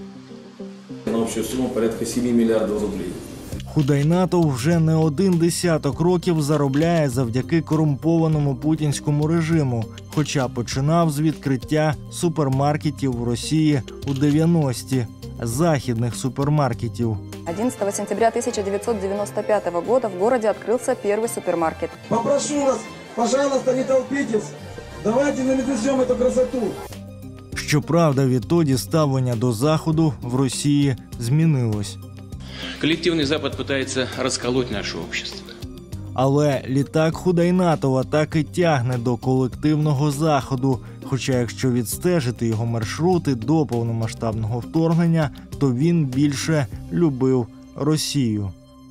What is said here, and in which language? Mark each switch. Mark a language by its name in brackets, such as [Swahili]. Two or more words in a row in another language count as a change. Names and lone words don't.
[Ukrainian] На общу суму порядка 7 мільярдів рублів. Худайнатов вже не один десяток років заробляє завдяки корумпованому путінському режиму, хоча починав з відкриття супермаркетів в Росії у 90-ті, західних супермаркетів. [Russian] 11 сентября 1995 года в городе открылся первый супермаркет. Попрошу вас, пожалуйста, не толпитесь. Давайте наведем эту красоту. [Ukrainian] Щоправда, відтоді ставлення до Заходу в Росії змінилось. [Russian] Коллективный Запад пытается расколоть наше общество. [Ukrainian] Але літак Худайнатова так і тягне до колективного Заходу, хоча якщо відстежити його маршрути до повномасштабного вторгнення, то він більше любив Росію.